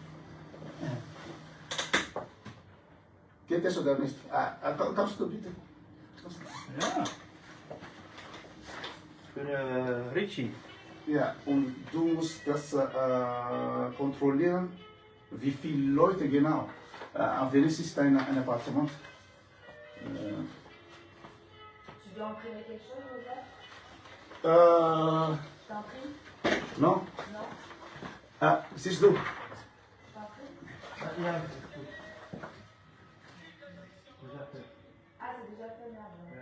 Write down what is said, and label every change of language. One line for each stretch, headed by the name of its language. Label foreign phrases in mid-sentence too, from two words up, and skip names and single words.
German: Geht das oder nicht? Kommst du bitte? Ja. Für Richie. Ja, und du musst das kontrollieren, wie viele Leute genau. Wenn es ist ein Appartement.
French: Tu dois imprimer quelque chose, Joseph? T'imprimes? Non? Non?
German: Siehst du?
French: T'imprimes?
German: Ja.
French: Ah, c'est déjà fait, merde.